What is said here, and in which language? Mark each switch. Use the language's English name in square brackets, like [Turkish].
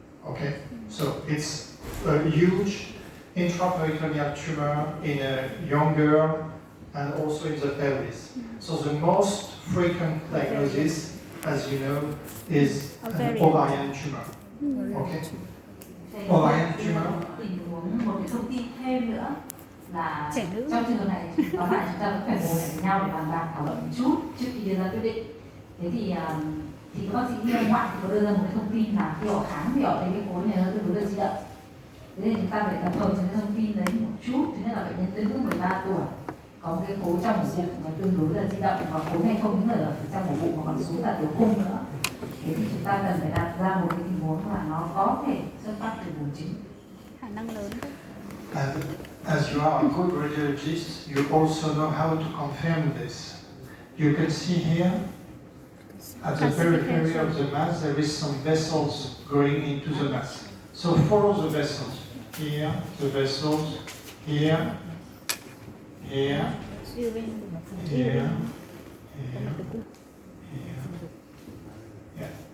[English] Okay, so it's a huge intraperitoneal tumor in a young girl and also in the pelvis. So the most frequent diagnosis, as you know, is an ovarian tumor. Okay. Ovarian tumor. [Vietnamese] Tình huống một cái thông tin thêm nữa là trong trường hợp này có phải chúng ta vẫn phải ngồi lại với nhau để bàn bạc thảo luận một chút trước khi đưa ra quyết định. Thế thì thì các bác sĩ ngoại thì có đưa ra một cái thông tin là khi họ khám thì họ thấy cái khối này nó tương đối là di động. Thế nên chúng ta phải tập hợp những cái thông tin đấy một chút. Thứ nhất là bệnh nhân tới lúc 13 tuổi có một cái khối trong ổ bụng nó tương đối là di động, và khối này không những là ở trong ổ bụng mà còn xuống cả tiểu cung nữa. Thế thì chúng ta cần phải đặt ra một cái tình huống là nó có thể xuất phát từ buồng trứng. khả năng lớn. [English] And as you are a good radiologist, you also know how to confirm this. You can see here, at the periphery of the mass, there is some vessels going into the mass. So follow the vessels. Here, the vessels, here, here, here, here, here. Yeah.